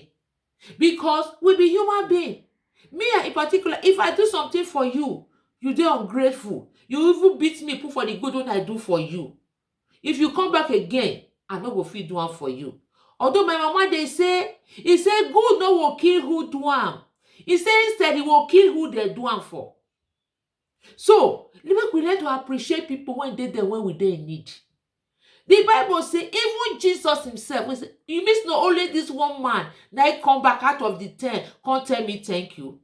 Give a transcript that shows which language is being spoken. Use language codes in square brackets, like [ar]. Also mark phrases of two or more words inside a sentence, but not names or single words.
[pcm] Because we be human being. Me in particular, if I do something for you, you dey ungrateful. You even beat me put for the good one I do for you. If you come back again, I no go fit do am for you. Although my mama dey say, he say good no will kill who do am. He say instead he will kill who they do am for. So make we learn to appreciate people when they there when we dey in need. The Bible say even Jesus himself, say, you mean not only this one man now he come back out of the 10, come tell me thank you.